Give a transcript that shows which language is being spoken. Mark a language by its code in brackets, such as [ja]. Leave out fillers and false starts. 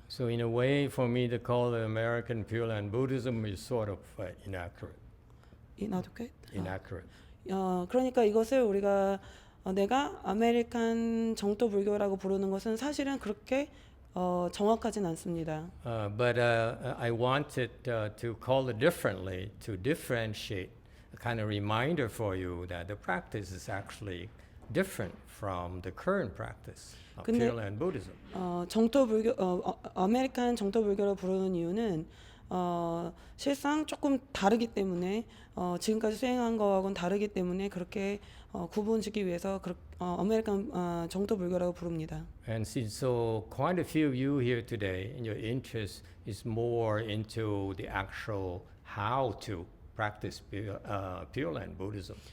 [en] So in a way, for me to call the American Pure Land Buddhism is sort of inaccurate. Inaccurate. [ko] 그러니까 이것을 우리가 내가 아메리칸 정토 불교라고 부르는 것은 사실은 그렇게 정확하진 않습니다. [en] But I wanted to call it differently to differentiate, a kind of reminder for you that the practice is actually different from the current practice of [ko] 근데, [en] Pure Land Buddhism. [ko] 정토 불교, 아메리칸 정토 불교를 부르는 이유는 실상 조금 다르기 때문에 지금까지 수행한 거하고는 다르기 때문에 그렇게 구분짓기 위해서 아메리칸 정토 불교라고 부릅니다. [en] And since so quite a few of you here today, and your interest is more into the actual how to practice Pure Land Buddhism.